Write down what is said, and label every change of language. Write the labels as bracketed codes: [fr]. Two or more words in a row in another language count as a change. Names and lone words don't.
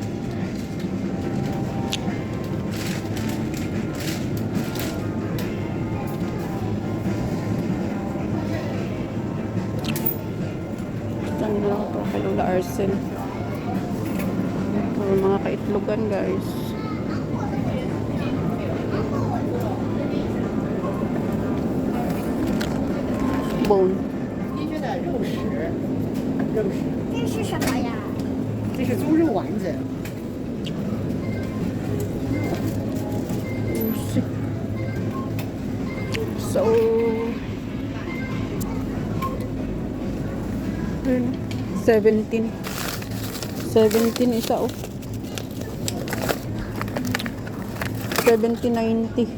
[tl] Saan na ako kay Lola Arcel. Mga kaitlogan, guys. Bone. [zh] 这是什么呀？这是猪肉丸子。 [tl] So, 17. 17 isa, oh. 70.90.